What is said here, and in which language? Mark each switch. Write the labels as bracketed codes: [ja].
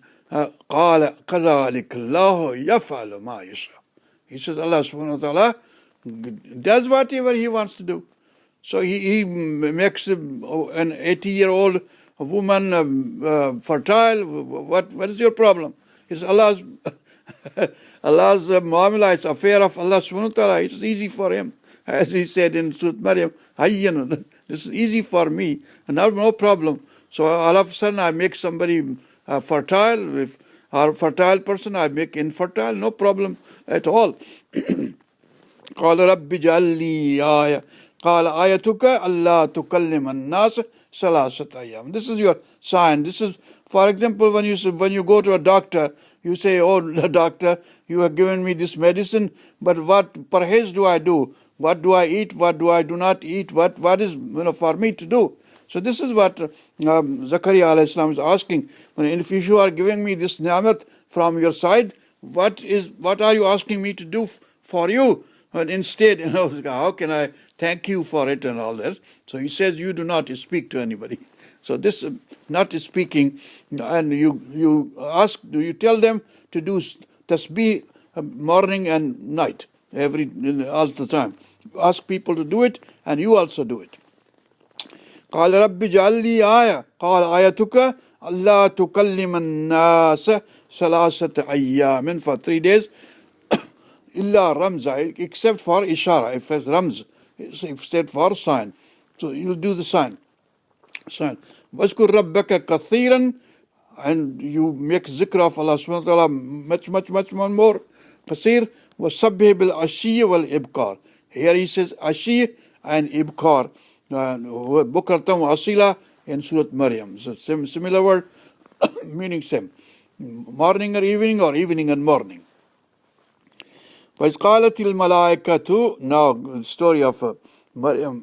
[ar] قال كذلك الله يفعل ما يشاء. [en] He says Allah subhanahu wa ta'ala does whatever he wants to do. So he makes an 80-year-old woman fertile. What is your problem? It's Allah's muamala, it's affair of Allah subhanahu wa ta'ala. It's easy for him. As he said in Surah Maryam, this is easy for me, and no problem. So all of a sudden I make somebody fertile, if or fertile person I make infertile, no problem at all. [ar] قال رب اجعل لي آية قال آيتك ألا تكلم الناس ثلاثة أيام. [en] This is your sign. This is, for example, when you go to a doctor, you say, oh doctor, you have given me this medicine, but what parhez do I do? What do I eat? What do I do not eat? What is for me to do? So this is what Zakaria alayhi salam is asking. If you are giving me this ni'mat from your side, what are you asking me to do for you? And instead, how can I thank you for it and all that? So he says, you do not speak to anybody. So this not speaking, and you tell them to do tasbih morning and night, all the time. Ask people to do it, and you also do it. [ar] قال رب اجعل لي آية قال آيتك ألا تكلم الناس ثلاثة أيام, for 3 days, إلا رمز, except for ishara. [en] If it's ramz, except for sign. So you'll do the sign. واذكر ربك كثيرا, and you make zikr of Allah subhanahu wa ta'ala much more. [ar] كثير وسبح بالعشي والإبكار. [en] Here he says ashi and ibkar. Bukratam asila in Surah Maryam. So similar word, meaning same. Morning or evening and morning. وَإِذْ قَالَتِ الْمَلَائِكَةُ, now story of Maryam.